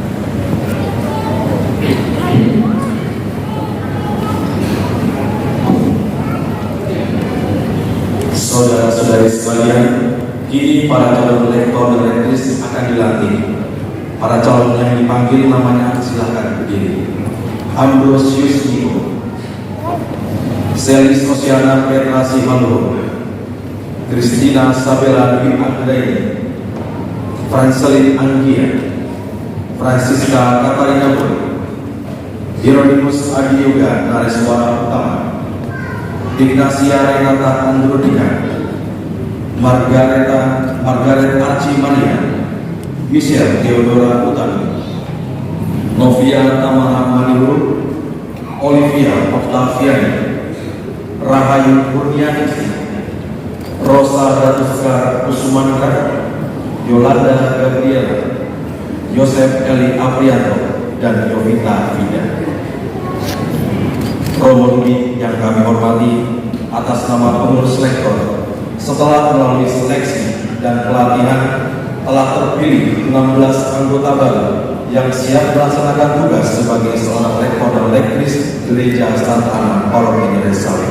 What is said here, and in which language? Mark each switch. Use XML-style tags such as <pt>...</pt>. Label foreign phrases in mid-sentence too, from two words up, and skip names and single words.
<id>Saudara-saudari sekalian, kini para calon lektor dan rektris akan dilantik. Para calon yang dipanggil namanya silakan berdiri. Ambrosius Niko, Selis Oceana Petra Simandoho, Christina Sabella Dwi Anggraini, Francelin Anggia, Francisca Katarina Boy, Hieronymus Adi Yoga Nareswara Utama, Ignacia Renata Androdika, Margaret Archimania, Michelle Theodora Utami, Novia Tamara Manilo, Olivia Octaviani, Rahayu Kurnianingsi, Rosa Ratuskar Kusumaningrat, Yolanda Gabriela, Yosef Eli Aprianto, dan Yovita Vida. Romo ini yang kami hormati, atas nama pengurus lektor, setelah melalui seleksi dan pelatihan telah terpilih 16 anggota baru yang siap melaksanakan tugas sebagai seorang lektor dan lektris Gereja Santa Ana Paroki Yerusalem.</id>